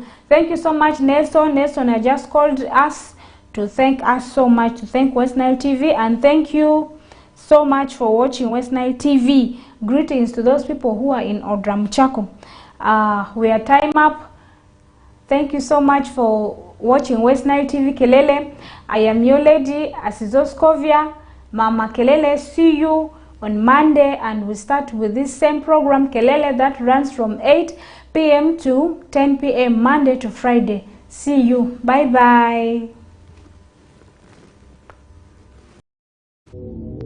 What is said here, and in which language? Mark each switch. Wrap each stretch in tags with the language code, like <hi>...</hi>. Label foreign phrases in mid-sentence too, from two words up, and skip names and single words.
<en>Thank you so much, Nelson. Nelson has just called us to thank us so much, to thank West Nile TV, and thank you so much for watching West Nile TV. Greetings to those people who are in Odramochako. We are time up. Thank you so much for watching West Nile TV Kelele. I am your lady, Asizoskovia, Mama Kelele. See you on Monday, and we start with this same program, Kelele, that runs from 8 p.m. to 10 p.m. Monday to Friday. See you. Bye-bye.</en>